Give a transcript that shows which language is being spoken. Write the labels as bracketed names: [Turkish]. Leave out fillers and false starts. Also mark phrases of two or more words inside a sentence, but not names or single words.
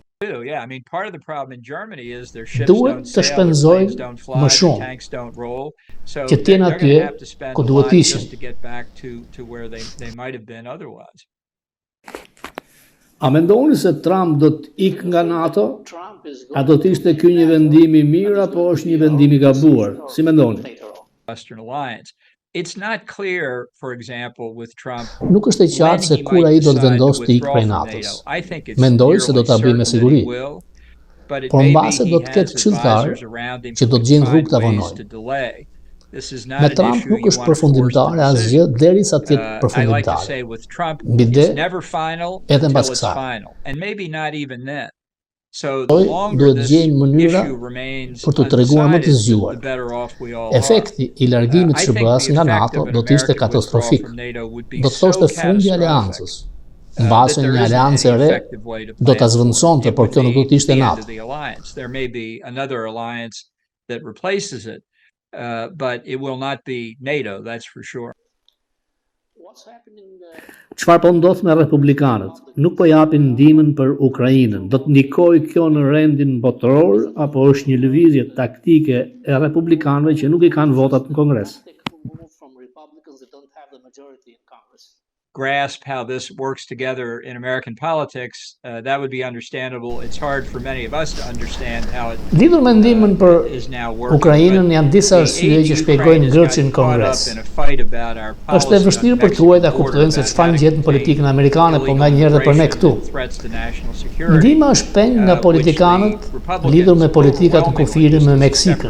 [Albanian] Duhet të shpenzojnë më shumë që të jenë atje ku duhet të ishin. A mendoni se Trump do të ikë nga NATO? A do të ishte ky një vendim i mirë apo është një vendim i gabuar? Si mendoni? [English] It's not clear, for example, with Trump. [Albanian] Nuk është e qartë se kur ai do të vendosë të ikë prej NATO-s. Mendoj se do ta bëjë me siguri. Por mbase do të ketë këshilltarë që do të gjejnë rrugë ta vonojnë. Me Trump nuk është përfundimtare asgjë derisa të jetë përfundimtare. Bide edhe mbas kësaj. Duhet gjejnë mënyra për të treguar më të zgjuar. Efekti i largimit të SBA-s nga NATO do të ishte katastrofik. Do të thoshte fundi i aleancës. Mbase një aleancë e re do ta zvendësonte, por kjo nuk do të ishte NATO. [English] But it will not be NATO, that's for sure. [Albanian] Çfarë po ndodh me republikanët? Nuk po japin ndihmën për Ukrainën. Do të ndikojë kjo në rendin botëror apo është një lëvizje taktike e republikanëve që nuk i kanë votat në Kongres? [English] Grasp how this works together in American politics, that would be understandable. It's hard for many of us to understand how it [Albanian] Lidhur me ndihmën për Ukrainën janë disa arsye që shpjegojnë ngërçin në Kongres. Është e vështirë për tuaj ta kuptojnë se çfarë ngjet në politikën amerikane, po nganjëherë edhe për ne këtu. Ndihma është peng nga politikanët lidhur me politikat në kufirin me Meksikën.